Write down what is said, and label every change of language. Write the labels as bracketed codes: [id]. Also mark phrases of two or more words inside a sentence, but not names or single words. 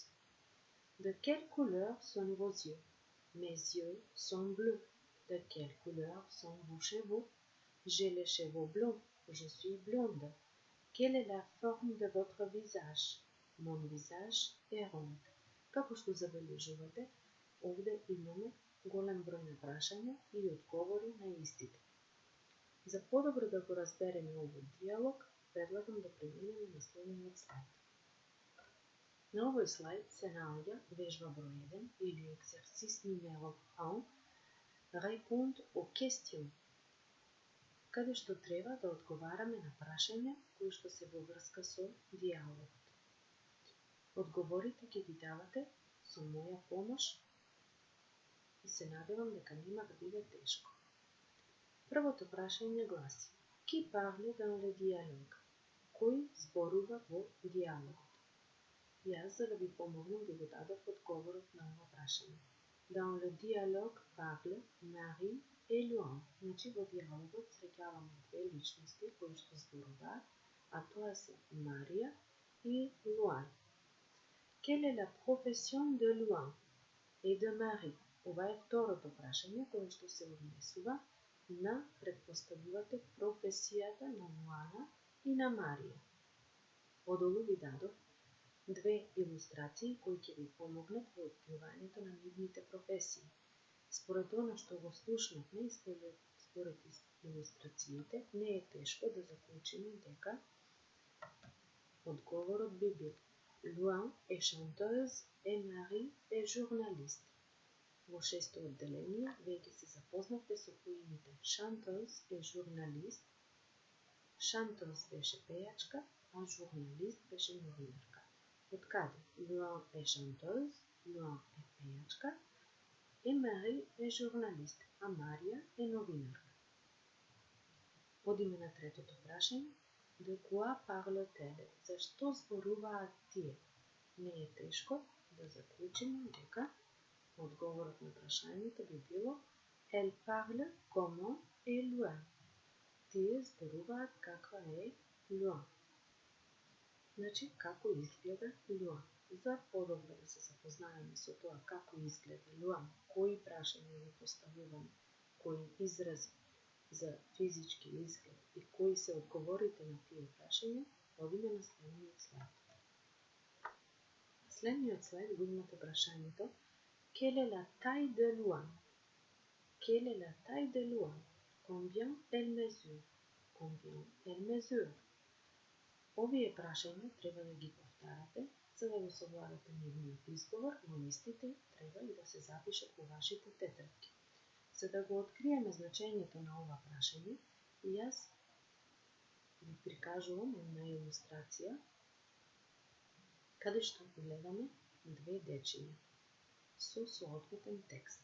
[fr] De quelle couleur sont vos yeux? Mes yeux sont bleus. De quelle couleur sont vos cheveux? J'ai les cheveux blonds. Je suis blonde. Quelle est la forme de votre visage? Mon visage est rond. [mk] Како што забележувате, овде имаме голем број на прашања и одговори на истите. За подобро да го разбереме овој дијалог, предлагам да преминеме на следниот слайд. На овој слайд се наоѓа вежба број 1 или [fr] exercice numéro 1, Répondre aux questions, [mk] каде што треба да одговараме на прашања кои што се во врска со дијалогот. Одговорите ќе ги давате со моја помош и се надевам дека нема да биде тешко. Првото прашање гласи: [fr] Qui parle dans le dialogue? [mk] Кој зборува во дијалогот? Јас, за да ви помогнам, ви го дадов одговорот на ова прашање. [fr] Dans le dialogue parle Marie et Luan. [mk] Значи, во дијалогот среќаваме две личности кои што зборуваат, а тоа се Марија и Луан. [fr] Quelle est la profession de Luan et de Marie? [mk] Ова е второто прашање кое што се однесува на претпоставувате професијата на Луана и на Марија. Подолу ви дадов две илустрации кои ќе ви помогнат во откривањето на нивните професии. Според она што го слушнавме и според илустрациите, не е тешко да заклучиме дека одговорот би бил Luan е [fr] chanteuse et Marie [mk] е journaliste. Во шесто одделение веќе се запознавте со поимите chanteuse и journaliste. Chanteuse беше пејачка, а journaliste беше новинарка. Од каде? Luan е chanteuse, Luan е пејачка, и Marie е journaliste, а Марија е новинарка. Одиме на третото прашање. [fr] De quoi parle-t-elle? [mk] Зашто зборуваат тие? Не е тешко да заклучиме дека одговорот на прашањето би било [fr] Elle parle comment est Luan. [mk] Тие зборуваат каква е Luan. Значи, како изгледа Luan. За подобро да се запознаеме со тоа како изгледа Luan, кои прашања ги поставуваме, кои изрази за физички изглед и кои се одговорите на тие прашања, одиме на следниот слайд. На следниот слайд го имате прашањето [fr] Quelle est la taille de Luan? Quelle est la taille de Luan? Combien elle mesure? Combien elle mesure? [mk] Овие прашања треба да ги повтарате, за да го совладате нивниот изговор, но истите треба и да се запишат во вашите тетрадки. За да го откриеме значењето на ова прашање, и јас ви прикажувам една илустрација, каде што гледаме две дечиња со соодветен текст.